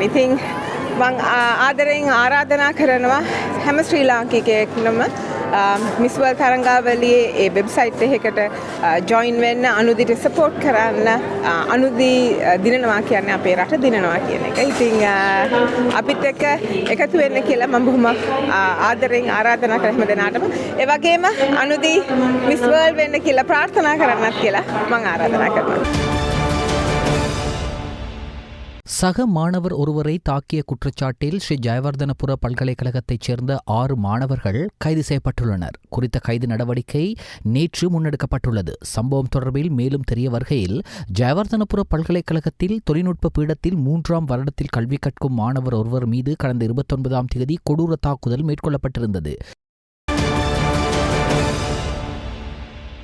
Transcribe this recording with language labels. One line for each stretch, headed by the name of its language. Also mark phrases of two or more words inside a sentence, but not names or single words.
Sinhala: ඉතින් මම ආදරෙන් ආරාධනා කරනවා හැම ශ්‍රී ලාංකිකයෙක්ම මිස් වර්ල්ඩ් තරංගාවලියේ ඒ වෙබ්සයිට් එකකට ජොයින් වෙන්න අනුදිට සපෝට් කරන්න. අනුදී දිනනවා කියන්නේ අපේ රට දිනනවා කියන එක. ඉතින් අපිත් එක්ක එකතු වෙන්න කියලා මම බොහොම ආදරෙන් ආරාධනා කරන හැම දෙනාටම ඒ වගේම අනුදී මිස් වර්ල්ඩ් වෙන්න කියලා ප්‍රාර්ථනා කරන්නත් කියලා මම ආරාධනා කරනවා.
Tamil: சக மாணவர் ஒருவரை தாக்கிய குற்றச்சாட்டில் ஸ்ரீ ஜெயவர்தனபுர பல்கலைக்கழகத்தைச் சேர்ந்த 6 மாணவர்கள் கைது செய்யப்பட்டுள்ளனர். குறித்த கைது நடவடிக்கை நேற்று முன்னெடுக்கப்பட்டுள்ளது. சம்பவம் தொடர்பில் மேலும் தெரிய வருகையில் ஜெயவர்தனபுர பல்கலைக்கழகத்தில் தொழில்நுட்ப பீடத்தில் 3ஆம் வருடத்தில் கல்வி கற்கும் மாணவர் ஒருவர் மீது கடந்த 29ஆம் தேதி கொடூர தாக்குதல் மேற்கொள்ளப்பட்டிருந்தது.